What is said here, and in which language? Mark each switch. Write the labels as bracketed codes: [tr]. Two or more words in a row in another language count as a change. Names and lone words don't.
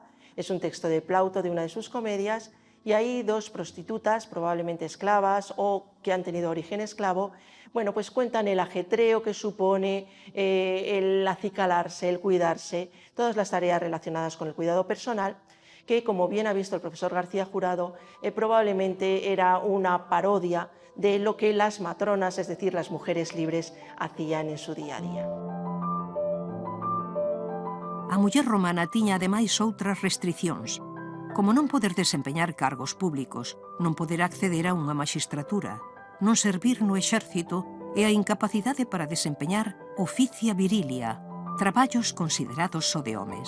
[es] Es un texto de Plauto, de una de sus comedias, y hay dos prostitutas, probablemente esclavas o que han tenido origen esclavo, bueno, pues cuentan el ajetreo que supone el acicalarse, el cuidarse, todas las tareas relacionadas con el cuidado personal, que, como bien ha visto el profesor García Jurado, probablemente era una parodia de lo que las matronas, es decir, las mujeres libres, hacían en su día a día. [gl] A muller romana tiña ademais outras restricións, como non poder desempeñar cargos públicos, non poder acceder a unha maxistratura, non servir no exército e a incapacidade para desempeñar [la] oficia virilia, [gl] traballos considerados só de homes.